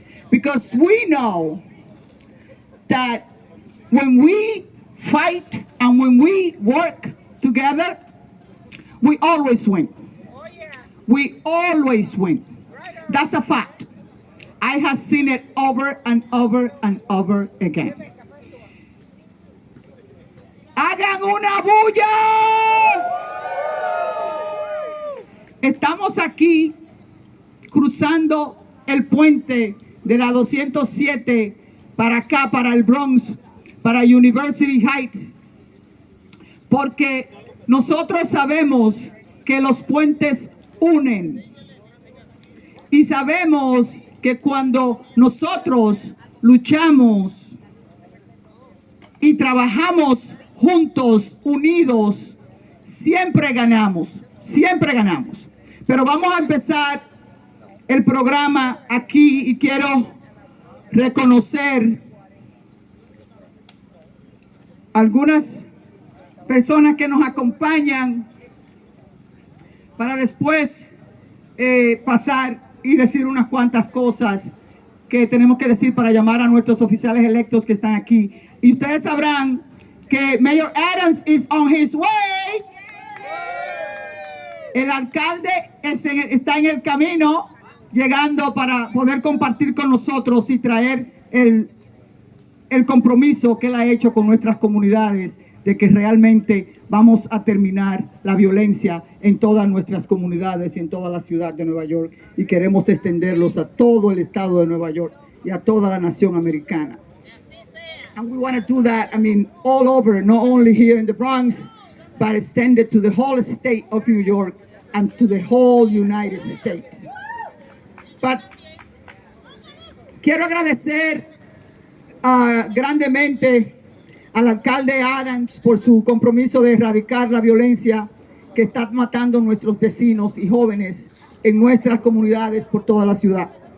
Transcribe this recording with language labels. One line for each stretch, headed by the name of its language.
English: Because we know that when we fight and when we work together, we always win. We always win. That's a fact. I have seen it over and over and over again.
Spanish: ¡Hagan una bulla! Estamos aquí cruzando el puente de la 207 para acá, para el Bronx, para University Heights, porque nosotros sabemos que los puentes unen y sabemos que cuando nosotros luchamos y trabajamos juntos, unidos, siempre ganamos, siempre ganamos. Pero vamos a empezar el programa aquí y quiero reconocer algunas personas que nos acompañan para después pasar y decir unas cuantas cosas que tenemos que decir para llamar a nuestros oficiales electos que están aquí. Y ustedes sabrán que
English: Mayor Adams is on his way.
Spanish: El alcalde está en el camino, llegando para poder compartir con nosotros y traer el compromiso que él ha hecho con nuestras comunidades de que realmente vamos a terminar la violencia en todas nuestras comunidades y en toda la ciudad de Nueva York, y queremos extenderlos a todo el estado de Nueva York y a toda la nación americana.
English: And we want to do that, all over, not only here in the Bronx, but extended to the whole state of New York and to the whole United States.
Spanish: But quiero agradecer grandemente al alcalde Adams por su compromiso de erradicar la violencia que está matando a nuestros vecinos y jóvenes en nuestras comunidades por toda la ciudad.